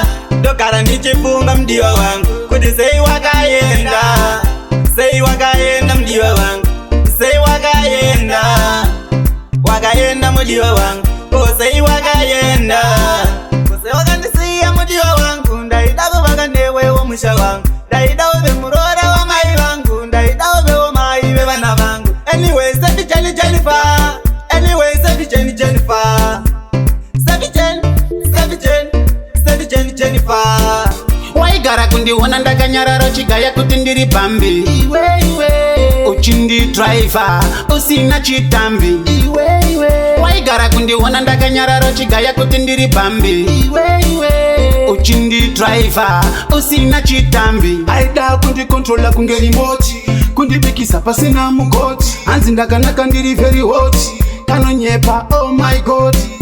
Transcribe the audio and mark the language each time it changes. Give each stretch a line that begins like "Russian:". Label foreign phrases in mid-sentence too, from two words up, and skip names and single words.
Shona: Ndogara ndichifunga mudiwa wangu, kuti sei wakaenda, sei wakaenda mudiwa wangu, sei wakaenda, wakaenda mudiwa wangu, ko sei wakaenda, ko sei wakandisiya mudiwa wangu. Ndaida kuvaka newewo musha wangu, ndaida uve muroora wamai vangu, ndaida uvewo mai vevana vangu.
English: Anyway, sefi Jenny Jennifer, anyway, sefi Jenny Jennifer. Steady Jen, Steady Jen, Steady Jen, Jennifer.
Shona: Waigara kundiona ndakanyarara uchigaya kuti ndiri bambi. Iwe, iwe. Uchindidriver, usina chitambi. Iwe, iwe. Waigara kundiona ndakanyarara uchigaya kuti ndiri bambi. Iwe, iwe. Uchindidriver, usina chitambi. Aida kundikontrola kunge remote, kundibikisa pasina mugoti. Hanzi ndakanaka ndiri
English: very hot,
Shona: kanonyepa,
English: oh my God.